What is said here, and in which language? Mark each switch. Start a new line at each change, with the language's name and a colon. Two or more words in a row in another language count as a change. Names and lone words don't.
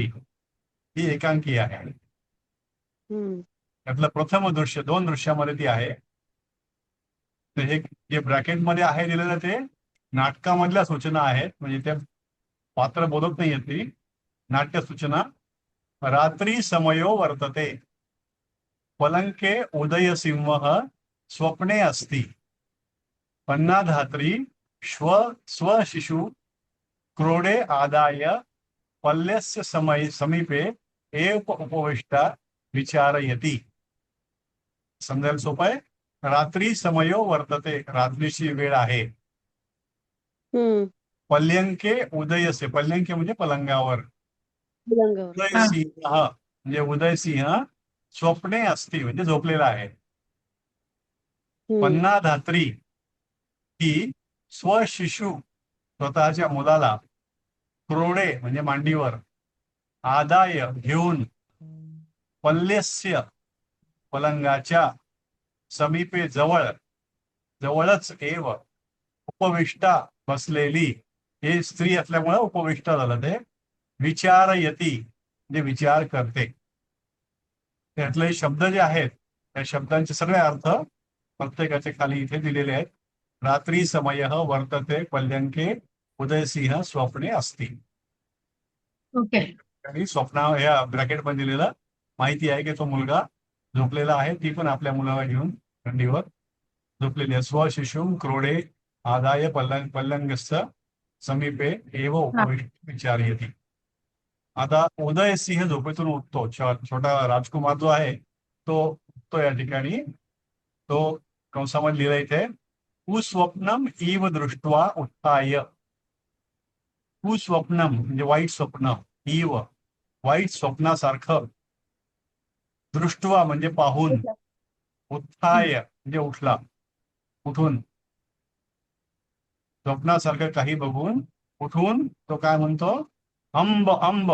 Marathi: ही एकांकी आहे. हम्म. त्यातलं प्रथम दृश्य, 2 दृश्यामध्ये ती आहे. तर हे जे ब्रॅकेटमध्ये आहे दिलेलं ते नाटकामधल्या सूचना आहेत. म्हणजे ते पात्र बोलत नाही ती नाट्य सूचना.
Sanskrit: रात्री समयो वर्तते पलंके उदय सिंह स्वप्ने अस्ति पन्ना धात्री स्वशिशु क्रोडे आदाय पल्यस्य समीपे एव उपविष्टा विचारयती.
Marathi: समजायला सोपं आहे.
Sanskrit: रात्री समयो वर्तते,
Marathi: रात्रीची वेळ आहे.
Sanskrit: पल्यंके उदयसे,
Marathi: पल्यंके म्हणजे पलंगावर. उदयसिंह म्हणजे उदयसिंह
Sanskrit: स्वप्ने असती
Marathi: म्हणजे झोपलेला आहे. पन्ना धात्री ही स्वशिशु स्वतःच्या मुलाला क्रोडे म्हणजे मांडीवर आदाय घेऊन पल्यस्य पलंगाच्या समीपे जवळच
Sanskrit: एव उपविष्टा
Marathi: बसलेली. हे स्त्री असल्यामुळे उपविष्टा झालं ते. विचारयती म्हणजे विचार करते. त्यातले शब्द जे आहेत त्या शब्दांचे सगळे अर्थ प्रत्येकाचे खाली इथे दिलेले आहेत.
Sanskrit: रात्री समय वर्तते पल्यंके उदयसिंह स्वप्ने असती.
Marathi: ओके आणि स्वप्ना या ब्रॅकेट मध्ये दिलेलं माहिती आहे की तो मुलगा झोपलेला आहे. ती पण आपल्या मुलाला घेऊन थंडीवर झोपलेली आहे.
Sanskrit: स्वशिशुम क्रोडे आदाय पल्लंगस्य समीपे एव उपविष्ट विचारयती.
Marathi: आता उदयसिंह झोपेतून उठतो. छोटा राजकुमार जो आहे तो उठतो या ठिकाणी. तो कंसामध्ये लिहिला इथे
Sanskrit: कुस्वप्नम इव दृष्ट्वा उत्थाय.
Marathi: कुस्वप्नम म्हणजे वाईट स्वप्न, इव वाईट स्वप्नासारखं, दृष्ट्वा म्हणजे पाहून, उत्थाय म्हणजे उठला, उठून. स्वप्नासारखं काही बघून उठून तो काय म्हणतो,
Sanskrit: अंब अंब.